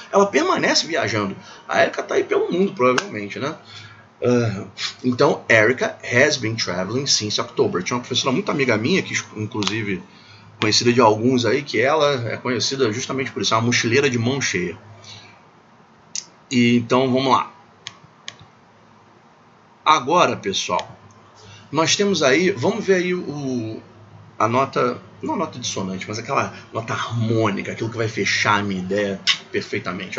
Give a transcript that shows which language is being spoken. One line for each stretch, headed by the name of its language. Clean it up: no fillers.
Portuguese: Ela permanece viajando. A Erica está aí pelo mundo, provavelmente, né? Então,
English: Erica has been traveling since October.
Portuguese: Tinha uma professora muito amiga minha, que inclusive... conhecida de alguns aí, que ela é conhecida justamente por isso, é uma mochileira de mão cheia. E então, vamos lá. Agora, pessoal, nós temos aí, vamos ver aí a nota, não a nota dissonante, mas aquela nota harmônica, aquilo que vai fechar a minha ideia perfeitamente.